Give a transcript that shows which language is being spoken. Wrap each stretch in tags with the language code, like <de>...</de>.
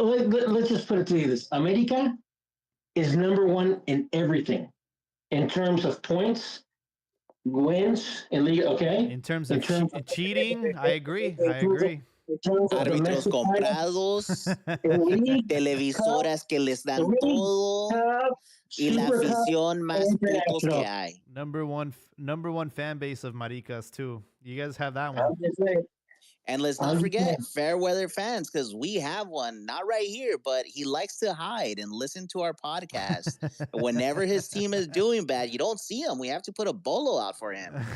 <en>Let's just put it to you this: America is number one in everything, in terms of points, wins, and league. Okay. In terms of cheating, I agree.</en> <es>Árbitros comprados, televisoras que les dan todo, y la afición más putos que hay.</es> <en>Number one fan base of Maricas too. You guys have that one. And let's not forget fair weather fans, because we have one, not right here, but he likes to hide and listen to our podcast. Whenever his team is doing bad, you don't see him. We have to put a bolo out for him.</en>